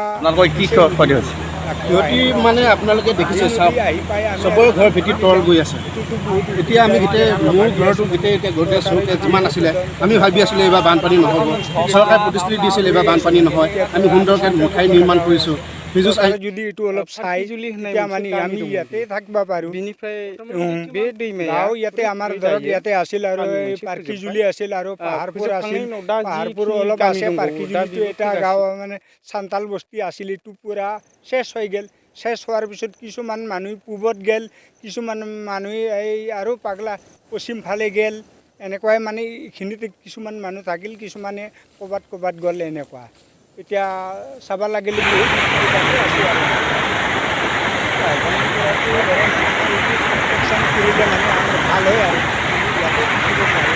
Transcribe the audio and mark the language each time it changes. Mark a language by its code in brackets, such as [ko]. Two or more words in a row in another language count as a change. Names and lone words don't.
[as] সিহঁতি মানে আপোনালোকে দেখিছে চবৰে ঘৰ ভেটি তল গৈ আছে। এতিয়া আমি গোটেই মোৰ ঘৰটো গোটেই এতিয়া চৌকে যিমান আছিলে আমি ভাবি আছিলোঁ এইবাৰ বানপানী নহ'ব। চৰকাৰে প্ৰতিশ্ৰুতি দিছিল এইবাৰ বানপানী নহয়। আমি সুন্দৰকৈ ঠাই নিৰ্মাণ কৰিছোঁ। ফিজুছ চৰকাৰে যদি এইটো অলপ চাই [brx] ফাৰ্কিজুলি হোননাय [as] তেতিয়া [brx] मोनसे [as] মানে [brx] गामि [as] আমি [brx] दङ [as] ইয়াতে থাকিব পাৰোঁ। [brx] बिनिफ्राय बे दैमाया [as] গাঁও ইয়াতে আমাৰ ধৰক ইয়াতে আছিল আৰু [brx] गामि [as] এই [brx] मोनसे [as] পাৰ্কিজুলি আছিল আৰু পাহাৰপুৰ আছিল। [brx] फोजोबखांनायनि उनाव दा [as] পাহাৰপুৰ [brx] जिखिनि [as] অলপ [brx] गामि [as] আছে [brx] दंबावो दा [as] পাৰ্কিজুলিটো [brx] बेबो [as] এটা [brx] फैगासिनो [as] গাঁও মানে চান্তাল বস্তি আছিল এইটো পূৰা শেষ হৈ গ'ল। শেষ হোৱাৰ পিছত কিছুমান মানুহ পূবত গ'ল, কিছুমান মানুহে এই আৰু পাগলা পশ্চিম ফালে গ'ল। এনেকুৱাই মানে এইখিনিতে কিছুমান মানুহ থাকিল, কিছুমানে ক'ৰবাত গ'ল এনেকুৱা। এতিয়া চাব লাগিলে বহুত আছে আৰু কৰিলে মানে আমাৰ ভাল হয় আৰু ইয়াতে থাকিব পাৰোঁ।